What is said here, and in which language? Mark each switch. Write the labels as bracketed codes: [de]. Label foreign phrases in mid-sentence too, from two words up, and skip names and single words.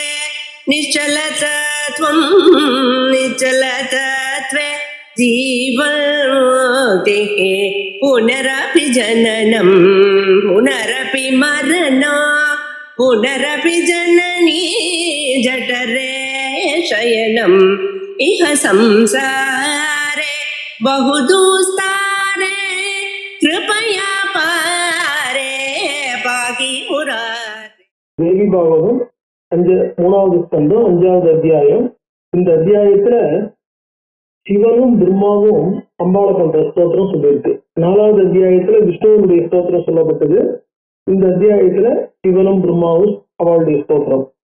[sa] निश्चलतत्वं निश्चलतत्वे जीवन्मुक्तिः पुनरपि जननं पुनरपि मरणं पुनरपि जननी जठरे शयनम् इह संसारे बहुदुस्तारे कृपया पारे पाहि मुरारे. [ta] தேவி பாகவதம் மூணாவது ஸ்கந்தம் 5வது அத்தியாயம். இந்த அத்தியாயத்துல சிவனும் பிரம்மாவும் அம்பாளை பண்ற ஸ்தோத்திரம் சொல்லியிருக்கு. 4வது அத்தியாயத்துல விஷ்ணுவனுடைய ஸ்தோத்திரம் சொல்லப்பட்டது. இந்த அத்தியாயத்துல சிவனும் பிரம்மாவும் அவளுடைய ஸ்தோத்திரம்.